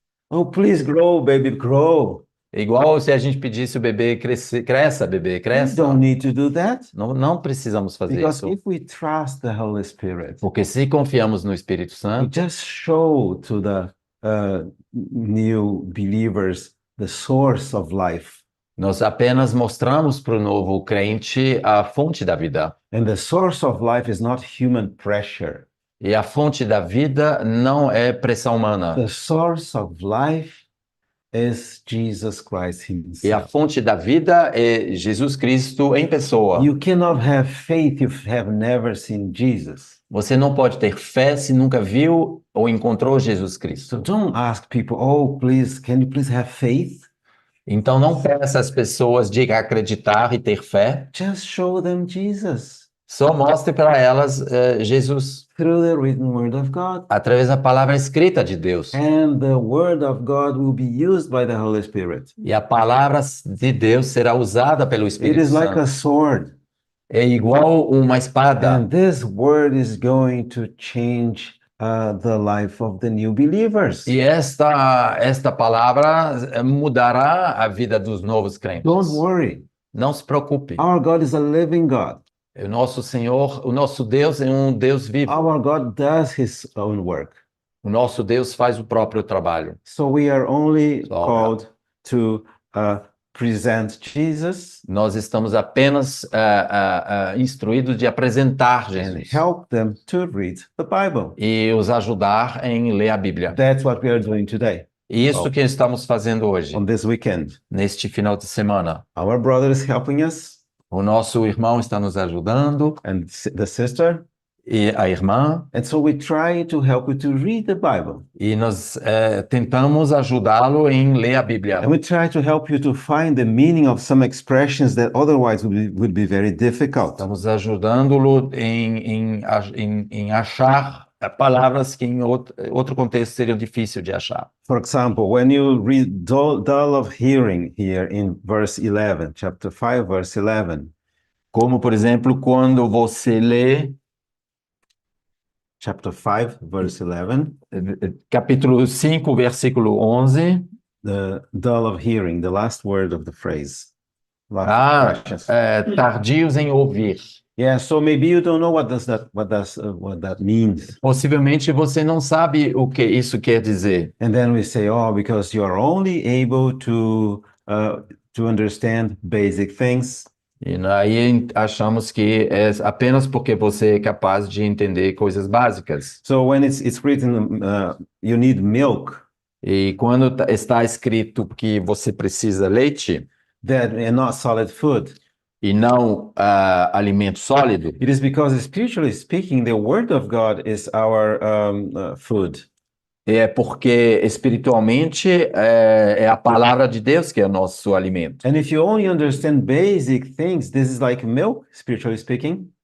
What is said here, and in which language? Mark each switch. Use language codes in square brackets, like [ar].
[en] Oh, please grow, baby, grow. [pt] É igual se a gente pedisse o bebê crescer, cresça, bebê, [en] We [pt] cresça. [en] don't need to do that. [pt] Não precisamos fazer [en] Because [pt] isso. [en] if we trust the Holy Spirit, [pt] Porque se confiamos no Espírito [en] we [pt] Santo, [en] just show to the new believers the source of life. [pt] nós apenas mostramos para o novo crente a fonte da vida. [en] And the source of life is not human pressure. [pt] E a fonte da vida não é pressão humana. [en] The source of life is Jesus Christ [pt] E a [en] himself. [pt] fonte da vida é Jesus Cristo em pessoa. [en] You cannot have faith if you have never seen Jesus. [pt] Você não pode ter fé se nunca viu ou encontrou Jesus [en] So [pt] Cristo. [en] don't ask people, oh, please, can you please have faith? [pt] Então não peça às pessoas de acreditar e ter fé. [en] Just show them Jesus [pt] Só mostre para elas Jesus [en] through the written word of God. [pt] através da palavra escrita de Deus. [en] And the word of God will be used by the Holy Spirit. [pt] E a palavra de Deus será usada pelo [en] It [pt] Espírito [en] is like [pt] Santo. [en] a sword. [pt] É igual uma espada. [en] And this word is going to change the life of the new believers. [pt] E esta palavra mudará a vida dos novos crentes. [en] Don't worry. [pt] Não se preocupe. [en] Our God is a living God. [pt] O nosso Senhor, o nosso Deus é um Deus vivo. [en] Our God does his own work. [pt] O nosso Deus faz o próprio trabalho. [en] So we are only So, called to present Jesus [pt] Nós estamos apenas instruídos de apresentar [en] and [pt] Jesus [en] help them to read the Bible. [pt] e os ajudar em ler a Bíblia. [en] That's what we are doing today, [pt] E isso que estamos fazendo hoje, [en] on this weekend. [pt] neste final de semana. [en] Our brother is helping us, [pt] O nosso irmão está nos ajudando [en] and the sister. [pt] e a irmã, [en] And so we try to help you to read the Bible. [pt] e nós tentamos ajudá-lo em ler a Bíblia. [en] And we try to help you to find the meaning of some expressions that otherwise would be very difficult. [pt] Estamos ajudando-lo em achar palavras que em outro contexto seriam difíceis de achar. [en] For example, when you read dull of hearing here in verse 11, chapter 5, verse 11, [pt] Como, por exemplo, quando você lê [en] chapter 5, verse 11, [pt] capítulo 5, versículo 11. [en] the dull of hearing, the last word of the phrase. Last expressions. [pt] Tardios em ouvir. [en] Yeah, so maybe you don't know what that means. [pt] Possivelmente você não sabe o que isso quer dizer. [en] And then we say, oh, because you are only able to understand basic things. [pt] E aí achamos que é apenas porque você é capaz de entender coisas básicas. [en] So when it's written, you need milk, [pt] E quando está escrito que você precisa leite [en] that and not solid food, [pt] e não alimento sólido, [en] it is because spiritually speaking, the word of God is our food. [pt] é porque espiritualmente é a palavra de Deus que é o nosso alimento. [en] And if you only understand basic things, this is like milk, spiritually speaking.